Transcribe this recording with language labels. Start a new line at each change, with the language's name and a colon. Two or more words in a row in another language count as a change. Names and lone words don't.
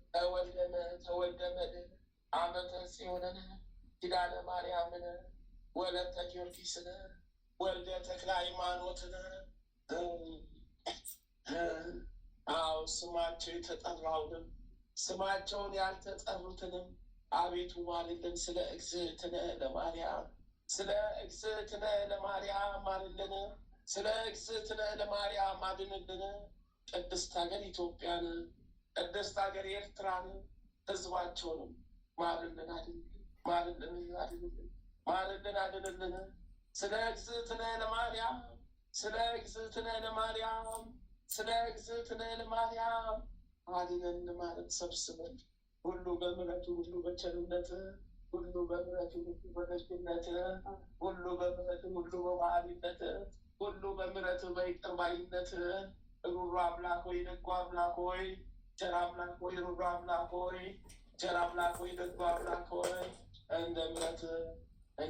Amharic: ተወልደ መድኅን ዓመተ ጽዮንን ኪዳነ ማርያምን ወለተ ጊዮርጊስን ወልደ ተክለ ሃይማኖትን አዎ ስማቸው የተጠራውንም ስማቸውን ያልተጠሩትንም አቤቱ ማልልን። ስለ
Geez: እግዝእትነ ለማርያም
Amharic: ስለ
Geez: እግዝእትነ ለማርያም
Amharic: ማልልን። ስለ
Geez: እግዝእትነ ለማርያም
Amharic: አድንልን። ቅድስት ሀገር ኢትዮጵያን፣ ቅድስት ሀገር ኤርትራን፣ ሕዝባቸውንም ማልልን አድንልን፣ ማልልን አድንልን፣ ማልልን አድንልን። ስለ
Geez: እግዝእትነ ለማርያም
Amharic: ስለ
Geez: እግዝእትነ ለማርያም
Amharic: ስለ
Geez: እግዝእትነ ለማርያም
Amharic: አድነን ማለት ሰብስበን ሁሉ በምሕረቱ ሁሉ በቸርነት ሁሉ በምሕረቱ ሁሉ በደግነት ሁሉ በምሕረቱ ሁሉ በመሐሪነት ሁሉ በምሕረት በይቅር ባይነት ሩሩ አምላክ ሆይ ደጉ አምላክ ሆይ ቸር አምላክ ሆይ ሩሩ አምላክ ሆይ ቸር አምላክ ሆይ ደጉ አምላክ ሆይ እንደ ምሕረት እንደ